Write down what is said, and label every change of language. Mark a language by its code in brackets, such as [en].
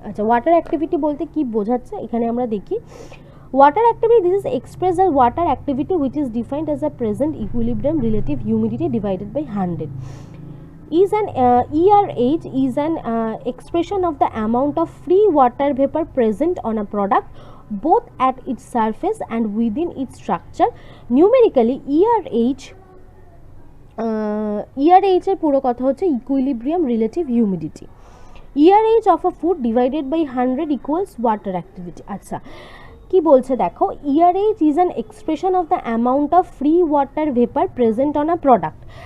[bn] আচ্ছা, water activity বলতে কি বোঝাচ্ছে এখানে আমরা দেখি। [en] Water activity, this is expressed as water activity which is defined as a present equilibrium relative humidity divided by 100. ERH is an expression of the amount of free water vapor present on a product both at its surface and within its structure. Numerically, ERH [bn] ERH এর পুরো কথা হচ্ছে equilibrium relative humidity. [en] ERH of a food divided by 100 equals water activity. [bn] আচ্ছা কি বলছে দেখো, [en] ERH is an expression of the amount of free water vapour present on a product.